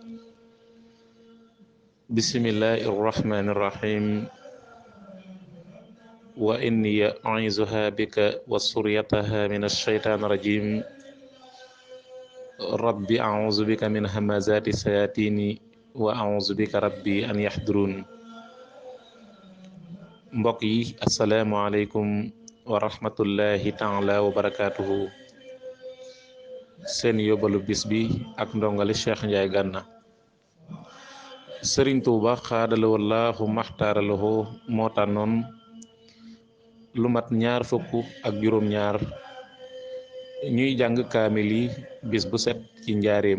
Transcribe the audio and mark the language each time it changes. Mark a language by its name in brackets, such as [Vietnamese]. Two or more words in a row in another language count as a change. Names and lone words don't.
[Arabic] بسم الله الرحمن الرحيم. وإني أعيذها بك وذريتها من الشيطان الرجيم. رب أعوذ بك من همزات الشياطين وأعوذ بك ربي أن يحضرون. [Wolof] mbokk yi [Arabic] السلام عليكم ورحمة الله تعالى وبركاته. [Wolof] seen yóbbalu bis bi ak ndongali Cheikh Ndiaye Gana. Sëriñ Tuuba xaadala wallaahu maxtaaralahoo moo tànnoon lu mat ñaar fukk ak juróom-ñaar ñuy jàng kaamil yi bis bu set ci njaareem.